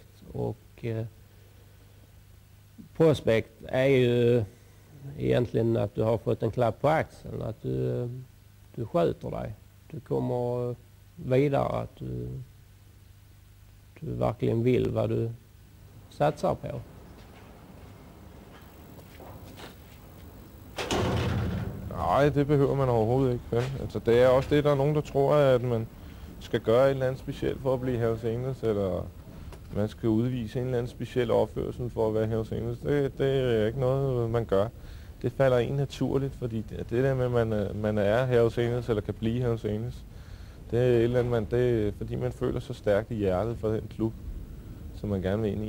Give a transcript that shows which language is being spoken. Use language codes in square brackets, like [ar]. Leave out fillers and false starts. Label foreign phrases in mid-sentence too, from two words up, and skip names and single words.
[sv] Och prospect är ju egentligen att du har fått en klapp på axeln, att du sköter dig. Du kommer vidare, att du verkligen vill vad du satsar på. [da] Nej, det behøver man overhovedet ikke. Vel? Altså, det er også det, der er nogen, der tror, at man skal gøre et eller andet specielt for at blive Hells Angels, eller man skal udvise en eller anden speciel opførsel for at være Hells Angels. Det er ikke noget, man gør. Det falder en naturligt, fordi det der med, at man er Hells Angels, eller kan blive Hells Angels, det er et eller andet, det er, fordi man føler så stærkt i hjertet for den klub, som man gerne vil ind i.